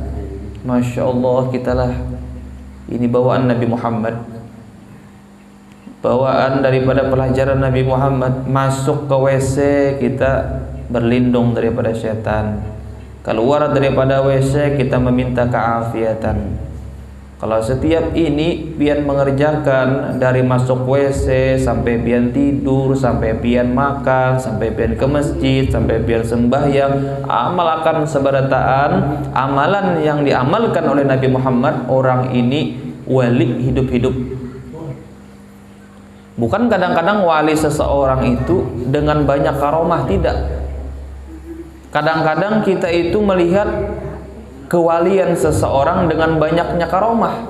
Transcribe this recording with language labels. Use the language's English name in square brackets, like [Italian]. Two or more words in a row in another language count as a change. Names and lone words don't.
[Banjar] Masya Allah, kitalah ini bawaan Nabi Muhammad, bawaan daripada pelajaran Nabi Muhammad. Masuk ke WC kita berlindung daripada setan, keluar daripada WC kita meminta keafiatan. Kalau setiap ini pian mengerjakan, dari masuk WC sampai pian tidur, sampai pian makan, sampai pian ke masjid, sampai pian sembahyang, amalkan seberataan amalan yang diamalkan oleh Nabi Muhammad, orang ini wali hidup-hidup. Bukan kadang-kadang wali seseorang itu dengan banyak karomah, tidak. Kadang-kadang kita itu melihat kewalian seseorang dengan banyaknya karomah.